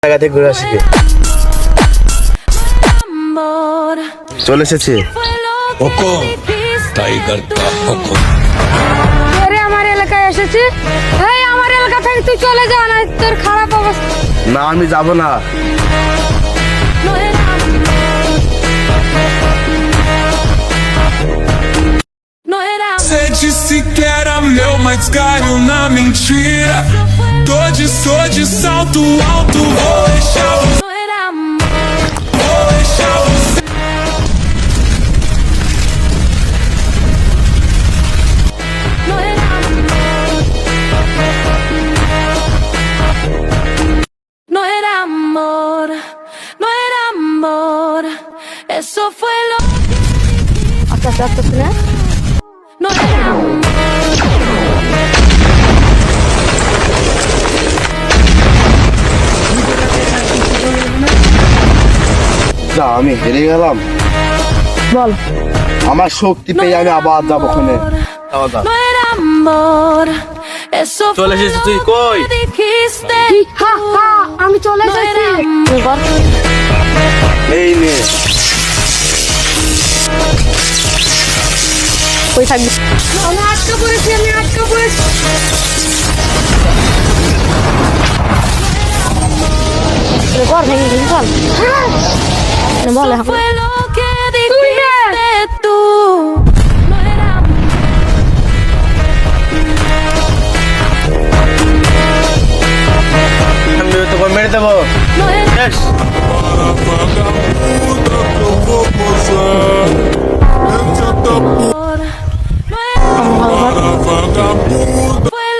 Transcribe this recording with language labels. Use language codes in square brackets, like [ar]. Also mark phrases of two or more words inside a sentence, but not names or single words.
[bn] জায়গা থেকে ঘুরে আসি চলে এসেছি [hi] हुकुम टाइगर का हुकुम [bn] আরে আমার এলাকায় এসেছি এই আমার এলাকা থেকে তুই চলে যা না তোর খারাপ অবস্থা না আমি যাব না [pt] Você disse que era meu, mas caiu na mentira. Tô de salto alto, vou deixar você. Vou deixar você. [es] No era amor, no era amor, eso fue lo [bn] আচ্ছা আচ্ছা আচ্ছা শুনে [es] no era amor. [bn] যা আমি হেরে গেলাম বল আমার শক্তি পেয়ে আমি আবার যাবো ওখানে [es] No era amor, eso fue [bn] চলে এসেছিস তুই [es] lo [bn] কই [es] que dijiste. [bn] হা হা আমি চলে [es] No [bn] এসেছি [es] era amor. [bn] এই নে কই থাকবি আমি আটকা পড়েছি ঘর ভেঙে দিন চল বল এখন [es] Fue lo que dijiste tú. No era amor. [bn] আমি তোকে মেরে দেবো [es] No era [bn] বেশ [pt] Vagabunda que eu vou posar. Entra da porra, vagabunda.